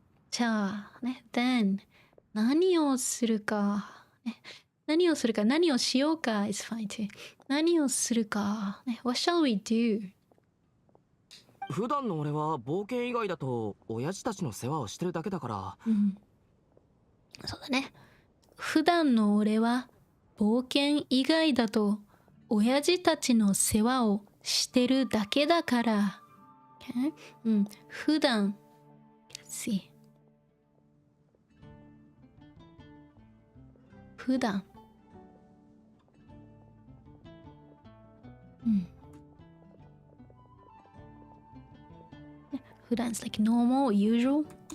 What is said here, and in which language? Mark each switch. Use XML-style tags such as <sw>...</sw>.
<ja>じゃあね、then 何をするか。何をしようか</ja> <en>is fine too.</en> <ja>何をするか。</ja> <en>What shall we do?</en> <ja>普段の俺は冒険以外だと親父たちの世話をしてるだけだから、そうだね普段の俺は冒険以外だと親父たちの世話をしてるだけだから、</ja> <en>okay? 普段 Let's see 普段普段 is like normal, usual.</en>